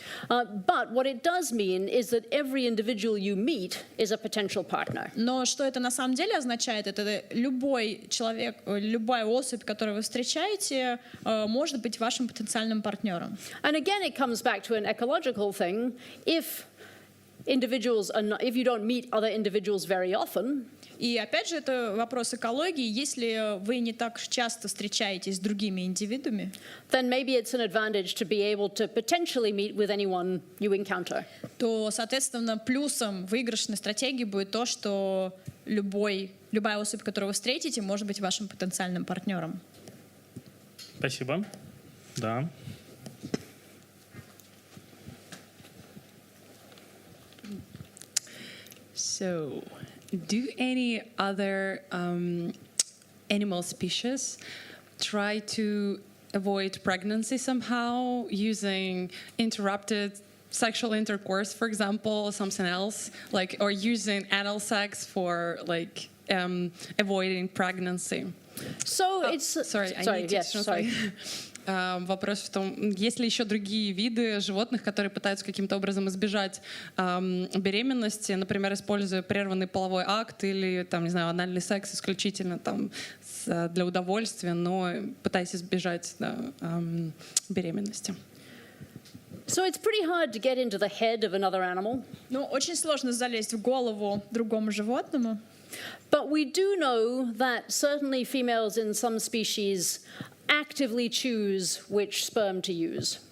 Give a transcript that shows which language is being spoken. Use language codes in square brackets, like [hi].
[en] But what it does mean is that every individual you meet is a potential partner. [ru] Но что это на самом деле означает? Это любой человек, любая особь, которую вы встречаете, может быть вашим потенциальным партнером. [en] And again, it comes back to an ecological thing. If you don't meet other individuals very often, [ru] и опять же, это вопрос экологии. Если вы не так часто встречаетесь с другими индивидами, [en] then maybe it's an advantage to be able to potentially meet with anyone you encounter. [ru] То, соответственно, плюсом выигрышной стратегии будет то, что любая особь, которую вы встретите, может быть вашим потенциальным партнером. Спасибо. Да. [en] So, do any other animal species try to avoid pregnancy somehow using interrupted sexual intercourse, for example, or something else, like, or using anal sex for like avoiding pregnancy? So it's sorry. Yes, sorry. [ru] Вопрос в том, есть ли еще другие виды животных, которые пытаются каким-то образом избежать беременности, например, используя прерванный половой акт или, там, не знаю, анальный секс исключительно там, для удовольствия, но пытаясь избежать беременности. [en] So it's pretty hard to get into the head of another animal. [ru] Ну, очень сложно залезть в голову другому животному. [en] But we do know that certainly females in some species actively choose which sperm to use.